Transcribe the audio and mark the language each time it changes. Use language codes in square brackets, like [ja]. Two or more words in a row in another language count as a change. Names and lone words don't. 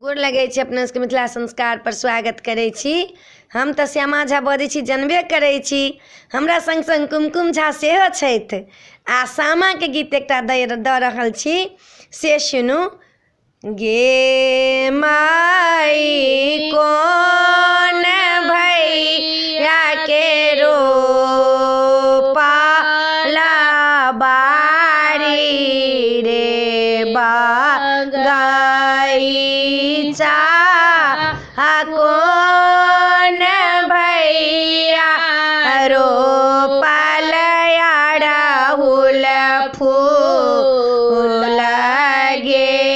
[mai] गोर लगै छी अपना सबके मिथिला संस्कार पर स्वागत करै छी। हम तऽ श्यामा झा बजै छी, जनबे करै छी। हमरा संग संग कुमकुम झा सेहो छथि आ सामा के गीत एकटा दऽ रहल छी, से सुनू। गे माई कोन भैया के रोपाला बाड़ी रे गईचा कोन भैया रोपल अड़हुल फूल गे